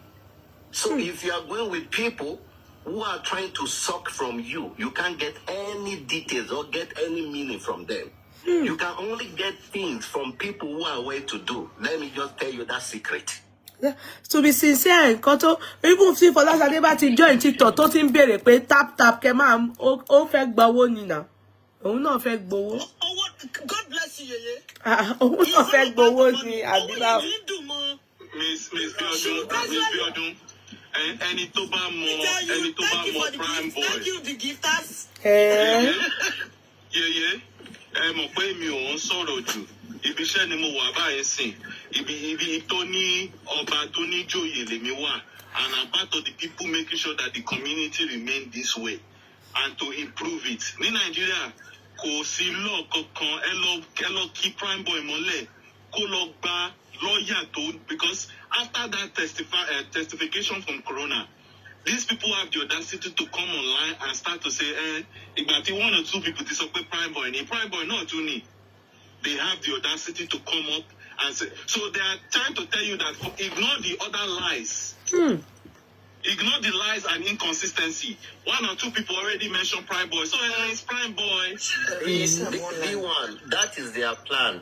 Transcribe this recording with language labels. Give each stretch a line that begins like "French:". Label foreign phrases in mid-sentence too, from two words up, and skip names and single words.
English: So if you are going with people who are trying to suck from you, you can't get any details or get any meaning from them. You can only get things from people who are well to do. Let me just tell you that secret. To be sincere, even if
Yoruba: Fọláṣadé bá ti join TikTok tó ti ń béèrè pé tap kẹ máa ó fẹ́ gbowó ni náà. Òun náà fẹ́ gbowó.
English: God bless you, Yeye.
Yoruba: Òun náà fẹ́ gbowó ni àbílá. Miss Biodun, ẹni tó bá mọ prime boy.
English: Thank you, the gifters.
Yoruba: Yeye, ẹ mọ̀ pé mi ò ń sọ̀rọ̀ jù. Ibi iṣẹ́ ni mo wà báyìí sìn. Ibi tó ní ọba tó ní joyè lèmi wà.
English: And I'm part of the people making sure that the community remain this way and to improve it.
Yoruba: Ní Nàìjíríà, kò sí law kankan ẹ lọ kí prime boy mọ́lẹ̀ kó lọ gba lawyer tó
English: because after that testification from Corona, these people have the audacity to come online and start to say,
Yoruba: ìgbà tí
English: one or two people
Yoruba: ti sọ pé prime boy náà tún ni.
English: They have the audacity to come up and say, so they are trying to tell you that ignore the other lies. Ignore the lies and inconsistency. One or two people already mentioned prime boy. So it's prime boy. B1, that is their plan.